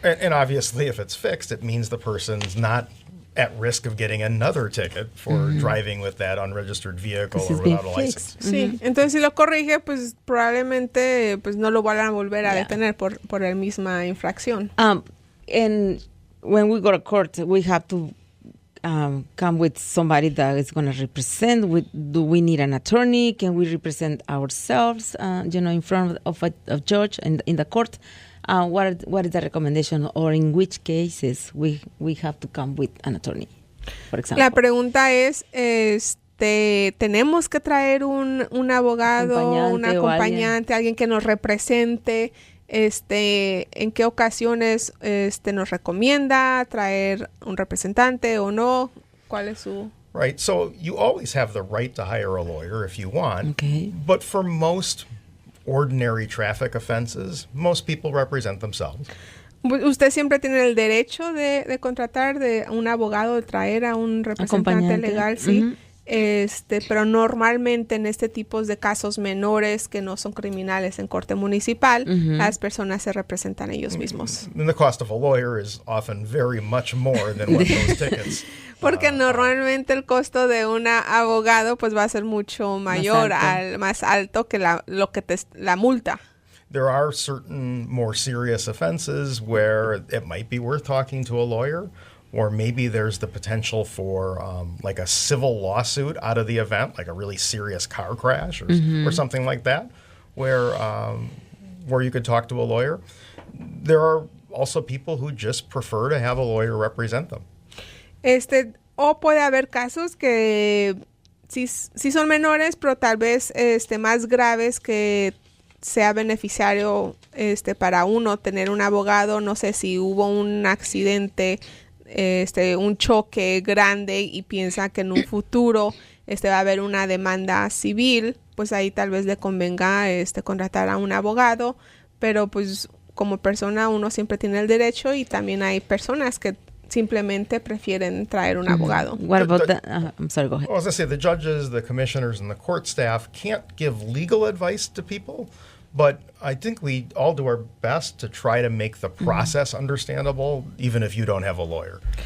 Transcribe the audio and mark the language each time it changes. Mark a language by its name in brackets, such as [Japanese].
[English] And obviously, if it's fixed, it means the person's not at risk of getting another ticket for driving with that unregistered vehicle or without a license. [Spanish] Sí, entonces si lo corrige, pues probablemente pues no lo van a volver a detener por la misma infracción. [English] And when we go to court, we have to come with somebody that is going to represent. Do we need an attorney? Can we represent ourselves, in front of a judge in the court? What is the recommendation, or in which cases we have to come with an attorney, for example? [Spanish] La pregunta es, ¿tenemos que traer un abogado, un acompañante, alguien que nos represente? ¿En qué ocasiones nos recomienda traer un representante o no? ¿Cuál es su...? [English] Right, so you always have the right to hire a lawyer if you want, but for most ordinary traffic offenses, most people represent themselves. [Spanish] Usted siempre tiene el derecho de contratar de un abogado, de traer a un representante legal, sí. Pero normalmente en tipos de casos menores que no son criminales en corte municipal, las personas se representan ellos mismos. [English] And the cost of a lawyer is often very much more than what those tickets. [Spanish] Porque normalmente el costo de un abogado pues va a ser mucho mayor, más alto que la multa. [English] There are certain more serious offenses where it might be worth talking to a lawyer, or maybe there's the potential for like a civil lawsuit out of the event, like a really serious car crash or something like that, where you could talk to a lawyer. There are also people who just prefer to have a lawyer represent them. [Spanish] O puede haber casos que sí son menores, pero tal vez más graves, que sea beneficiario para uno tener un abogado. No sé si hubo un accidente, un choque grande, y piensa que en un futuro va a haber una demanda civil, pues ahí tal vez le convenga contratar a un abogado, pero pues como persona uno siempre tiene el derecho, y también hay personas que simplemente prefieren traer un abogado. [English] What about I'm sorry, go ahead. Well, as I say, the judges, the commissioners, and the court staff can't give legal advice to people, but I think we all do our best to try to make the process understandable, even if you don't have a lawyer.